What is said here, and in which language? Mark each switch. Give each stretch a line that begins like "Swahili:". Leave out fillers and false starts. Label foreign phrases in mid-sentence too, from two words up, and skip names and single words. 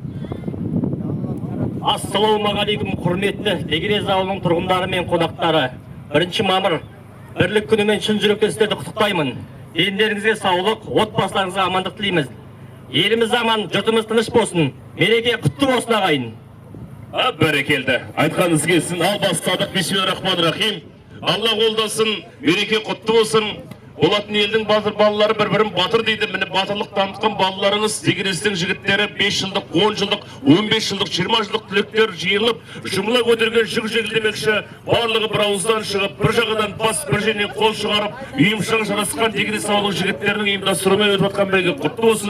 Kazakh: Ассалаумағалейкум, құрметті Дегенес ауылының тұрғындары мен қонақтары. 1 мамыр бірлік күнімен шын жүректен сіздерді құттықтаймын. Дендеріңізге саулық, отбасыларыңызға амандық тілейміз. Еліміз аман, жұртымыз тыныш болсын. Мереке құтты болсын ағайын. Бәрекелді. Айтқаныңыз келсін. Ал бастадық.
Arabic: بسم الله الرحمن الرحيم.
Kazakh: Алла қолдасын, мереке құтты болсын. Болатын елдің батыр балалары бір-бірін батыр дейді. Міне батырлық танытқан балаларыңыз дегенестің жігіттері 5 жылдық, 10 жылдық, 15 жылдық, 20 жылдық түлектер жиылып, жұмыла көтерген жүк жеңілдемекші. Барлығы бір ауыздан шығып, бір жағадан бас, бір жерінен қол шығарып, үйімшаң жарасқан дегенес ауылының жігіттерінің ұйымдастыруымен өтіп жатқан бәйге құтты болсын.